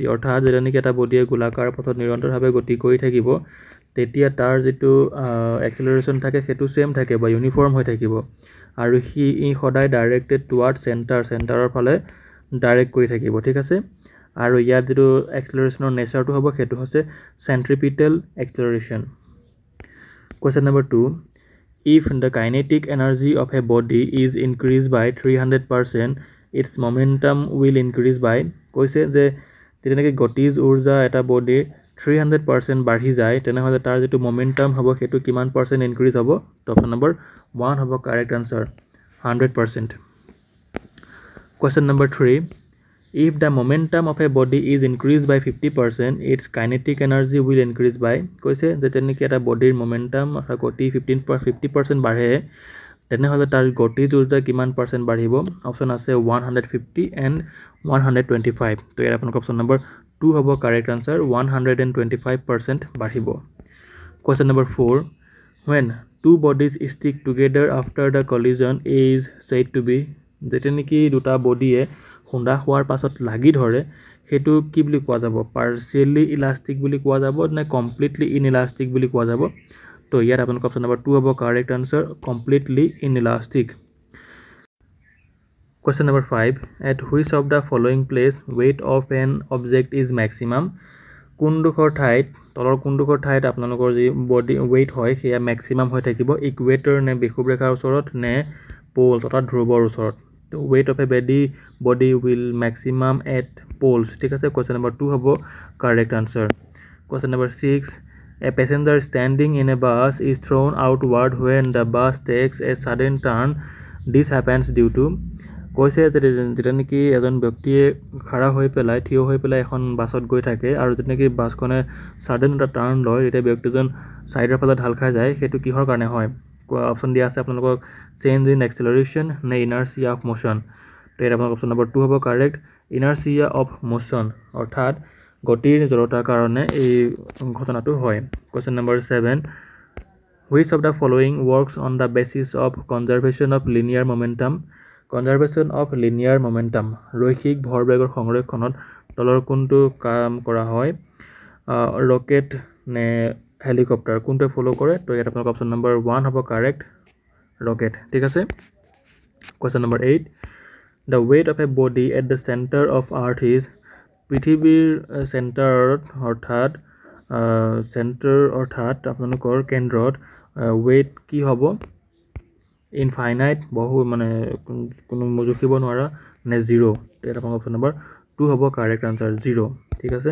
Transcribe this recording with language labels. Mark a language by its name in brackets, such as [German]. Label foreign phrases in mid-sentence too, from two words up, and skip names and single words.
[Assamese] অৰ্থাৎ যেতিয়া নেকি এটা বডিয়ে গোলাকাৰ পথত নিৰন্তৰভাৱে গতি কৰি থাকিব তেতিয়া তাৰ যিটো এক্সেলাৰেশ্যন থাকে সেইটো ছেম থাকে বা ইউনিফৰ্ম হৈ থাকিব, আৰু ই সদায় [English] directed toward [Assamese] চেণ্টাৰৰ ফালে ডাইৰেক্ট কৰি থাকিব, ঠিক আছে। আৰু ইয়াত যিটো এক্সেলাৰেশ্যনৰ নেচাৰটো হ'ব সেইটো হৈছে [English] centripetal acceleration. Question number 2. If the kinetic energy of a body is increased by 300%, its momentum will increase by, [Assamese] কৈছে যে যেতিয়া নেকি গতিজ ঊৰ্জা এটা বডিৰ 300% বাঢ়ি যায় তেনেহ'লে তাৰ যিটো মমেণ্টাম হ'ব সেইটো কিমান [English] percent increase [Assamese] হ'ব? তো [English] option number [Assamese] 1 হ'ব [English] correct answer, [Assamese] 100%। [English] Question number 3. If the momentum of a body is increased by 50%, its kinetic energy will increase by, [Assamese] কৈছে যেতিয়া নেকি এটা বডিৰ মমেণ্টাম অৰ্থাৎ গতি 50% বাঢ়ে তেনেহ'লে তাৰ গতিজ ঊৰ্জা কিমান পাৰ্চেণ্ট বাঢ়িব? অপশ্যন আছে 150 এণ্ড 125। তো ইয়াত আপোনালোকৰ [English] option number [Assamese] 2 হ'ব [English] correct answer, [Assamese] 125% বাঢ়িব। [English] Question number 4. When two bodies stick together after the collision is said to be, [Assamese] যেতিয়া নেকি দুটা বডিয়ে খুন্দা খোৱাৰ পাছত লাগি ধৰে সেইটো কি বুলি কোৱা যাব? [English] partially elastic [Assamese] বুলি কোৱা যাব নে [English] completely inelastic [Assamese] বুলি কোৱা যাব? তো ইয়াত আপোনালোকৰ [English] option number [Assamese] 2 হ'ব [English] correct answer, completely inelastic. Question number 5. At which of the following place weight of an object is maximum? [Assamese] কোনডোখৰ ঠাইত আপোনালোকৰ যি [English] body weight [Assamese] হয় সেয়া মেক্সিমাম হৈ থাকিব? ইকুৱেটৰ নে বিষুৱৰেখাৰ ওচৰত নে প'লছ অৰ্থাৎ ধ্ৰুৱৰ ওচৰত? [English] তো weight of a body will maximum at poles, [Assamese] ঠিক আছে। [English] question number 2 হ'ব correct answer. Question number 6. A passenger standing in a bus is thrown outward when the bus takes a sudden turn. This happens due to, [Assamese] কৈছে যেতিয়া নেকি এজন ব্যক্তিয়ে থিয় হৈ পেলাই এখন বাছত গৈ থাকে আৰু যেতিয়া নেকি বাছখনে ছাডেন এটা টাৰ্ণ লয় তেতিয়া ব্যক্তিজন ছাইডৰ ফালে ঢাল খাই যায়, সেইটো কিহৰ কাৰণে হয়? অপশ্যন দিয়া আছে আপোনালোকক [English] change in acceleration [Assamese] নে [English] inertia of motion. [Assamese] তো ইয়াত আপোনালোকৰ [English] option number [Assamese] 2 হ'ব কাৰেক্ট, [English] inertia of motion, [Assamese] অৰ্থাৎ গতিৰ জড়তাৰ কাৰণে এই ঘটনাটো হয়। [English] Question number 7. Which of the following works on the basis of conservation of linear momentum? conservation of linear momentum, [Assamese] ৰৈখিক ভৰবেগৰ সংৰক্ষণত তলৰ কোনটো কাম কৰা হয়? ৰকেট নে হেলিকপ্টাৰ, কোনটোৱে ফ'ল' কৰে? তো ইয়াত আপোনালোকৰ [English] option number [Assamese] 1 হ'ব কাৰেক্ট, ৰকেট, ঠিক আছে। [English] Question number 8. The weight of a body at the center of earth is, [Assamese] পৃথিৱীৰ চেণ্টাৰত অৰ্থাৎ আপোনালোকৰ কেন্দ্ৰত ৱেইট কি হ'ব? ইনফাইনাইট, কোনো জুখিব নোৱাৰা নে 0? ইয়াত আপোনাৰ [English] option number [Assamese] 2 হ'ব [English] correct answer, [Assamese] 0, ঠিক আছে।